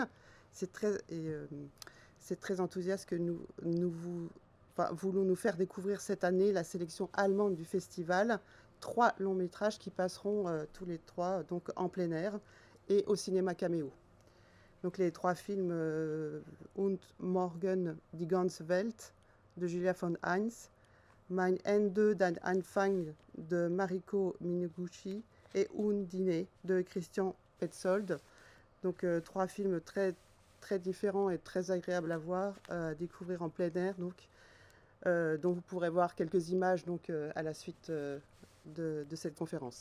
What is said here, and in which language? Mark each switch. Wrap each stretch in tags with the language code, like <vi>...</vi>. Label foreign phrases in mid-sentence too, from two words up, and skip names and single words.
<fr>C'est très enthousiaste que nous voulons nous faire découvrir cette année la sélection allemande du festival. 3 longs métrages qui passeront tous les 3 donc, en plein air et au cinéma Caméo. Donc les 3 films Und Morgen die ganze Welt de Julia von Heinz, Mein Ende, dein Anfang de Mariko Mineguchi et Undine de Christian Petzold. Donc 3 films très, très différents et très agréables à voir, à découvrir en plein air. Donc, dont vous pourrez voir quelques images donc, à la suite de cette conférence.</fr>